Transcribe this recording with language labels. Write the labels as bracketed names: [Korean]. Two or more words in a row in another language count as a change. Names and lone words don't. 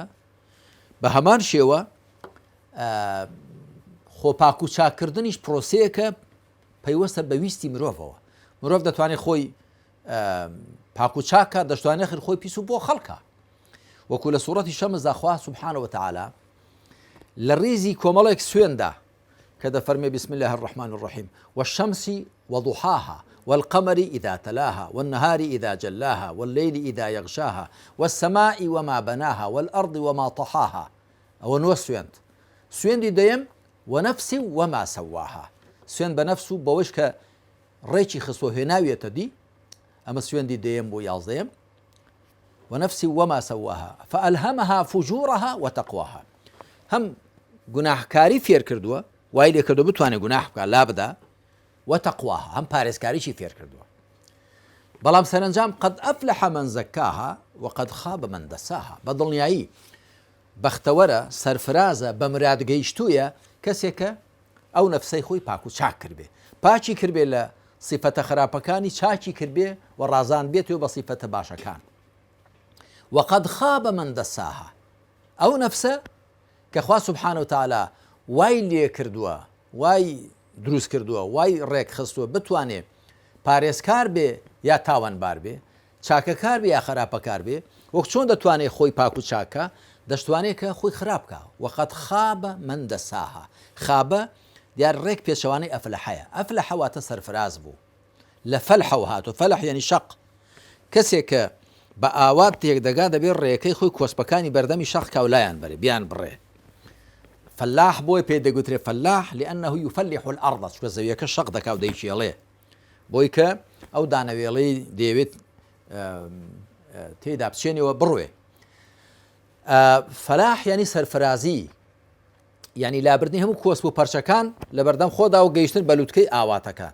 [Central Kurdish] بە هەمان شێوە خۆپاک و چاکردنیش پرۆسەیەکە پەیوەستە بە ویستی مرۆڤەوە. مرۆڤ دەتوانێت خۆی پاک و چاکە، دەشتوانێت خۆی پیس و بۆ خەڵکە. وەکو لە سوورەتی شەمسدا خوا [Arabic] سوبحانە وتەعالا [Central Kurdish] لە ڕێزی کۆمەڵێک سوێندا کە دەفەرمێ [Arabic] بسم الله الرحمن الرحيم والشمس وضحاها والقمر إذا تلاها والنهار إذا جلاها والليل إذا يغشاها والسماء وما بناها والأرض وما طحاها. [Central Kurdish] أو نوە سوێندی دەیەم [Arabic] ونفس وما سواها، [Central Kurdish] سوێن بە نەفس و بەوەش کە ڕێکی خستۆ هێناویەتە دی، ئەمە سوێندی دەیەم بۆ 11 [Arabic] ونفس وما سواها فألهمها فجورها وتقواها. [Central Kurdish] هەم گوناحکاری فێر کردووە، وای لێ کردو بتوانێت گوناح بکات لا بدە، وتقواها هەم پارێزکاریشی فێر کردووە. بەڵام سەرنجام [Arabic] قد أفلح من زكاها وقد خاب من دساها. [Central Kurdish] بە دڵنیایی بەختەوەرە سەرفرازە بە مراد گەیشتوویە کەسێکە ئەو نەفسەی خۆی پاک و چاک کردبێ، پاچی کردبێ لە سیفەتە خراپەکانی، چاکی کردبێ و ڕازان بێتەوە بە سیفەتە باشەکان. [Arabic] وقد خاب من دساها، [Central Kurdish] ئەو نەفسە کە خوا [Arabic] سبحانه وتعالى [Central Kurdish] وای لێ کردووە، وای دروست کردووە، وای ڕێک خستووە بتوانێت پارێزکار بێ یا تاوانبار بێ، چاکەکار بێ یا خراپەکار بێ، وەک چۆن دەتوانێت خۆی پاک و چاکە، دەشتوانێت کە خۆی خراپکە. [Arabic] وقد خاب من دساها. [Central Kurdish] خابە دیار ڕێک پێشەوانەی ئەفلەحەیە. ئەفلەحە واتە سەرفراز بوو، لە فەلحەوە هاتووە. فەلح یعنی شەق، کەسێک کە بە ئاوات تێک دەگا دەبێت ڕێەکەی خۆی کۆسپەکانی بەردەمی شەق کاولایان بەرێ بیان بڕێ. فلاح بۆی پێ دەگوترێ فلاح [Arabic] لأنه يفلح الأرض، [Central Kurdish] چکە زەویەکە شەق دەکا و دەیچێڵێ، بۆی کە ئەو دانەوێڵەی دەیەوێت تێدا بچێنەوە بڕوێ. فلاح یعنی سەرفرازی، یعنی لابردنی هەموو کۆسپ و پەرچەکان لە بەردەم خۆدا و گەیشتن بە لووتکەی ئاواتەکان.